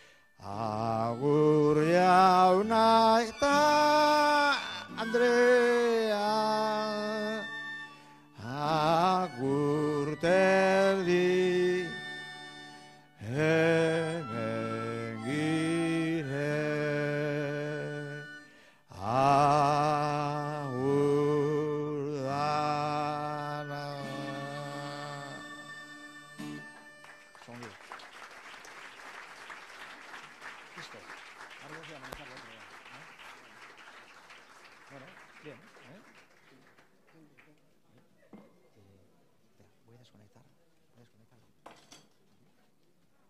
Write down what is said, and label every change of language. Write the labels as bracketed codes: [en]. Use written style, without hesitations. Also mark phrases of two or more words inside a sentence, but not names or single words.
[eu] Agur jauna eta Andrea, agur terdi. Hemen gire, agur dana. [es] Listo. Ahora voy a manejar otro. Bueno, bien. Espera, voy a desconectar.